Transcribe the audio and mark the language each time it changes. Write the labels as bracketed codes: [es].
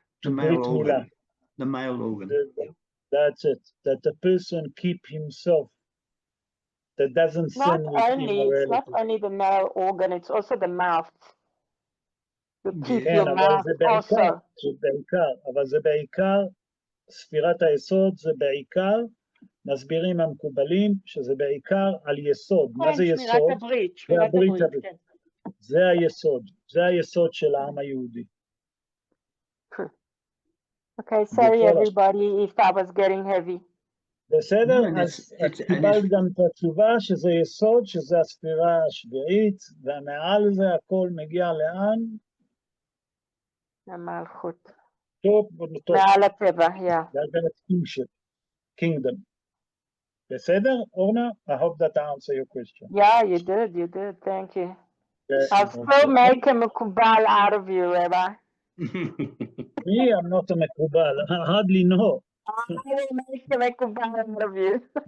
[en] male organ. The male organ. That's it. That the person keep himself, that doesn't sin with immorality. It's not only the male organ, it's also the mouth. You keep your mouth also. [he] אבל זה בעיקר, ספירת היסוד זה בעיקר, מסבירים המקובלים שזה בעיקר על יסוד. מה זה יסוד? שמירת הברית. זה היסוד. זה היסוד של העם היהודי. [en] Okay, sorry everybody if I was getting heavy. [he] בסדר? אז קיבלת גם את התשובה שזה יסוד, שזה הספירה השביעית, ומעל זה הכל מגיע לאן? למלכות. טוב. מעל הטבע, yeah. [en] That's kingdom. בסדר, Orna? I hope that answers your question. Yeah, you did, thank you. I'll still make a מקובל out of you, Rabbi. Me, I'm not a מקובל, I hardly know. I will make a מקובל out of you.